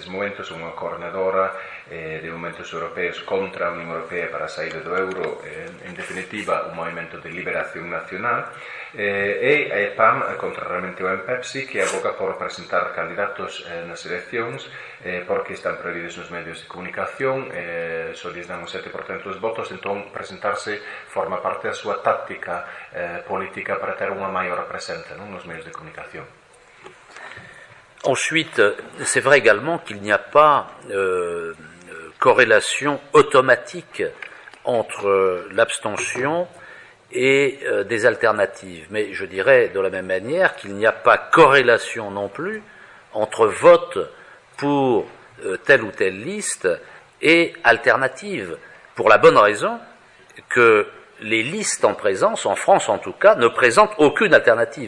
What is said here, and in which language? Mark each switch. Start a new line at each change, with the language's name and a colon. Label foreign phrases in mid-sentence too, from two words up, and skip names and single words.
Galician: momentos unha coordenadora de movimentos europeos contra a Unión Europea para a saída do euro, en definitiva un movimento de liberación nacional, e a EPAM, contrariamente ao EMPEPSI, que aboga por presentar candidatos nas eleccións, porque están prohibidos nos medios de comunicación, só lles dan o 7% dos votos, entón presentarse forma parte da súa táctica política para ter unha maior presenza nos medios de comunicación.
French: Ensuite, c'est vrai également qu'il n'y a pas corrélation automatique entre l'abstention et des alternatives. Mais je dirais de la même manière qu'il n'y a pas corrélation non plus entre vote pour telle ou telle liste et alternative, pour la bonne raison que les listes en présence, en France en tout cas, ne présentent aucune alternative.